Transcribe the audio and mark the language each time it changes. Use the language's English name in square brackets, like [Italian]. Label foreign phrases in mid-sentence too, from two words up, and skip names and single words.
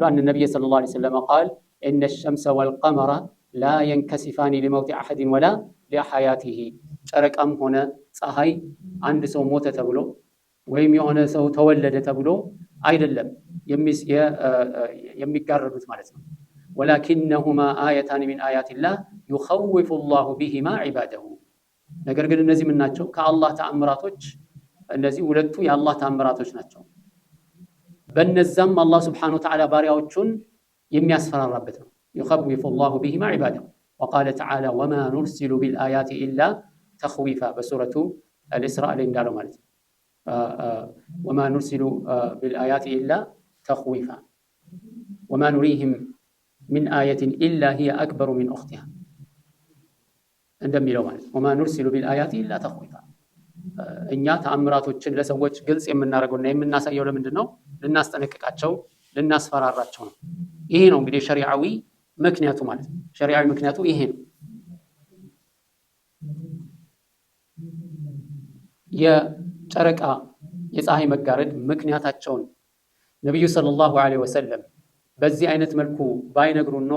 [Arabic] عن النبي صلى الله عليه وسلم قال إن الشمس والقمر لا ينكسفان لموت أحد ولا لحياته። [Amharic] ጨረቃም ሆነ ፀሐይ አንድ ሰው ሞተ ተብሎ ወይም የሆነ ሰው ተወለደ ተብሎ አይደለም የሚጋረዱት ማለት ነው። [Arabic] ولكنهما آيتان من آيات الله يخوف الله بهما عباده። [Amharic] ነገር ግን እነዚህ ምን ናቸው? ከአላህ ተአምራቶች፣ እነዚህ ሁለቱ የአላህ ተአምራቶች ናቸው። በነዛም አላህ [Arabic] سبحانه وتعالى [Amharic] ባሪያዎቹን የሚያስፈራራበት ነው። [Arabic] يخوف الله بهما عباده፣ وقال تعالى وما نرسل بالآيات إلا تخويفا بسورة الإسراء [Amharic] እንዳለው ማለት ነው [Arabic] وما نرسل بالآيات إلا تخويفا وما نريهم من آية إلا هي أكبر من أختها [Amharic] እንደሚለው ማለት ነው [Arabic] وما نرسل بالآيات إلا تخويفا [Amharic] እኛ ተአምራቶችን ለሰዎች ግልጽ የምናደርገውና የምናሳየው ለምንድን ነው ልናስጠነቅቃቸው ልናስፈራራቸው ነው ይሄ ነው እንግዲህ ሸሪዓዊ ምክንያቱ ማለት ነው ሸሪዓዊ ምክንያቱ ይሄ ነው የጨረቃ የፀሐይ መጋረድ ምክንያታቸውን ነብዩ [Arabic] صلى الله عليه وسلم [Amharic] በዚህ አይነት መልኩ ባይነግሩን ኖሮ